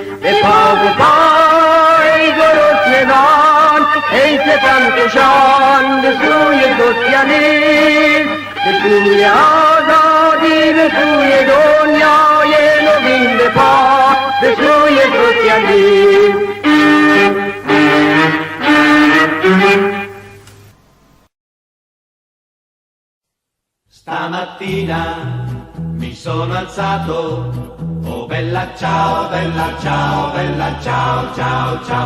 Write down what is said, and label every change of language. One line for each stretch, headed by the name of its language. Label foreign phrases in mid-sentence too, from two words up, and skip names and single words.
Persian: به پا ای گرسنگان، ای ستمکشان، به سوی سوسیالیسم، به سوی آزادی، به سوی دنیای نوین، به پا به سوی سوسیالیسم.
Italian: Stamattina mi sono alzato, oh bella ciao, bella ciao, bella ciao, ciao, ciao.